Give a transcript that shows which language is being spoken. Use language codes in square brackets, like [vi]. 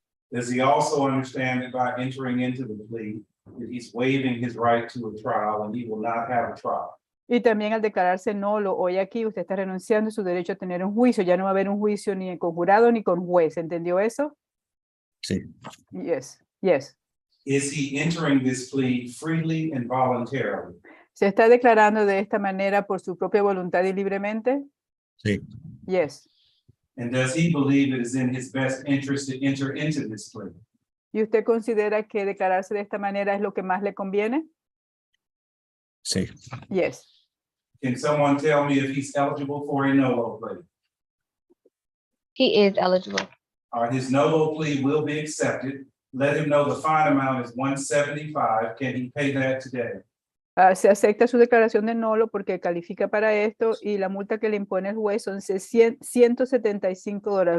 [en] Does he also understand that by entering into the plea, that he's waiving his right to a trial and he will not have a trial? [es] Y también al declararse NOLO hoy aquí, usted está renunciando a su derecho a tener un juicio. Ya no va a haber un juicio ni con jurado ni con juez. ¿Entendió eso? Sí. [en] Yes. Yes. Is he entering this plea freely and voluntarily? [es] ¿Se está declarando de esta manera por su propia voluntad y libremente? Sí. [en] Yes. And does he believe it is in his best interest to enter into this plea? [es] ¿Y usted considera que declararse de esta manera es lo que más le conviene? Sí. [en] Yes. Can someone tell me if he's eligible for a NOLO plea? He is eligible. All right, his NOLO plea will be accepted. Let him know the fine amount is $175. Can he pay that today? [es] Se acepta su declaración de NOLO porque califica para esto y la multa que le impone el juez son $175.